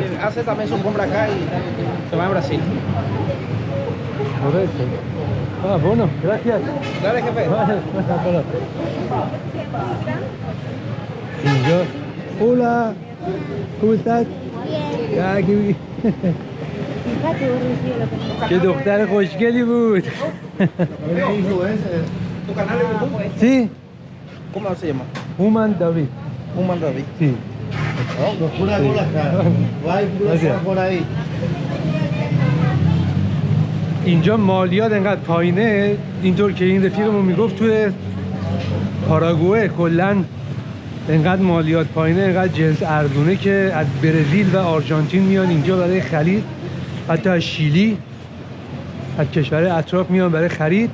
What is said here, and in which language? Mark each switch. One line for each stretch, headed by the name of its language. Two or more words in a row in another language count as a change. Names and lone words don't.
Spanish: Hace también su compra acá y se va a Brasil. Correcto. Ah, bueno, gracias. Dale, jefe. Y yo, hola, ¿cómo estás? Ah, qué bien.
Persian: چه دختر خوشگلی بود.
Spanish: ¿Tu canal de YouTube? Sí, ¿Cómo se llama? Human David. Human David. Sí. Gracias.
Persian: اینجا مالیات انقدر پایینه، اینطور که این رفیقمون میگفت توی پاراگوئه کلا انقدر مالیات پایینه، انقدر جنس ارزونه که از برزیل و آرژانتین میان اینجا برای خرید، حتی از شیلی، از کشورهای اطراف میان برای خرید.